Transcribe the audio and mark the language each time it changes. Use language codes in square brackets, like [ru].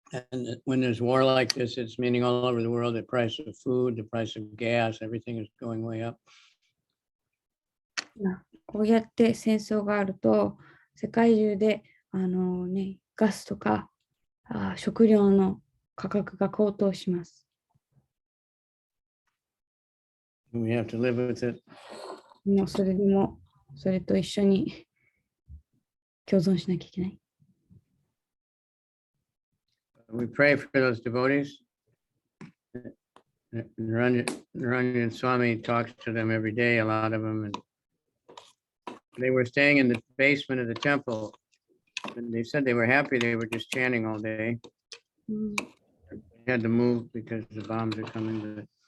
[en] ？And when there's war like this, it's meaning all over the world, the price of food, the price of gas, everything is going way up. [ja] こうやって戦争があると、世界中でガスとか食料の価格が高騰します。 [en] We have to live with it. [ja] もうそれと一緒に共存しなきゃいけない。 [en] We pray for those devotees. Naranjan Swami talks to them every day, a lot of them. And they were staying in the basement of the temple. And they said they were happy. They were just chanting all day. They had to move because the bombs are coming.